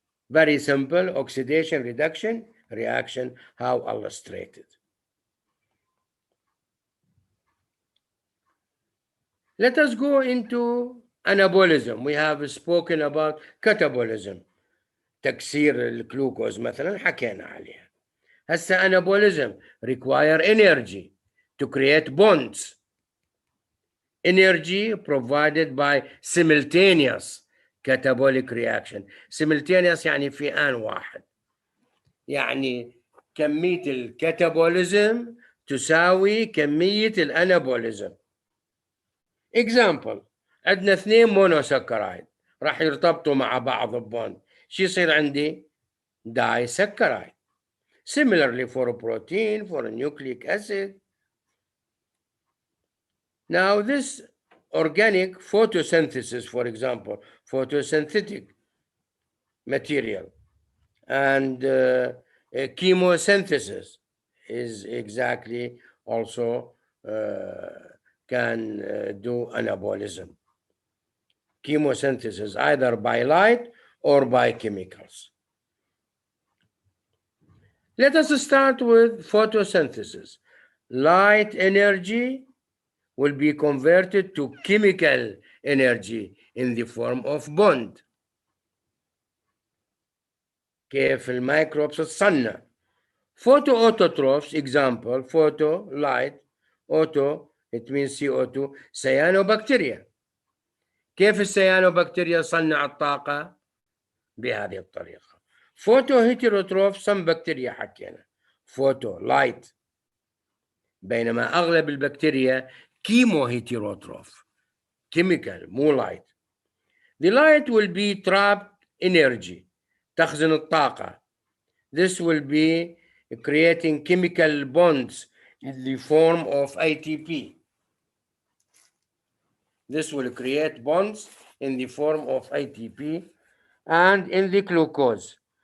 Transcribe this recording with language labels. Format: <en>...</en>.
<en>Very simple oxidation reduction reaction, how illustrated. Let us go into anabolism. We have spoken about catabolism.</en> <ar>تكسير الجلوكوز مثلا حكينا عليها. هسه</ar> <en>anabolism require energy to create bonds. Energy provided by simultaneous catabolic reaction.</en> <ar>Simultaneous يعني في آن واحد. يعني كمية الكاتابوليزم تساوي كمية الانابوليزم. Example عندنا 2 مونوسكرايد راح يرتبطوا مع بعض ببوند. شو يصير عندي؟ دايسكرايد.</ar> <en>Similarly for a protein, for a nucleic acid. Now this organic photosynthesis, for example, photosynthetic material, and chemosynthesis is exactly also can do anabolism. Chemosynthesis either by light or by chemicals. Let us start with photosynthesis. Light energy will be converted to chemical energy in the form of bond.</en> <ar>كيف الميكروبس تصنع.</ar> <en>Photoautotrophs, example, photo, light, auto, it means CO2, cyanobacteria.</en> <ar>كيف السيانوبكتيريا تصنع الطاقة؟ بهذه الطريقة.</ar> <en>Photoheterotroph, some bacteria</en> <ar>حكينا.</ar> <en>Photo, light.</en> <ar>بينما أغلب البكتيريا chemoheterotroph, chemical, مو light.</ar> <en>The light will be trapped energy,</en> <ar>تخزن الطاقة.</ar> <en>This will be creating chemical bonds in the form of ATP. This will create bonds in the form of ATP and in the glucose.</en>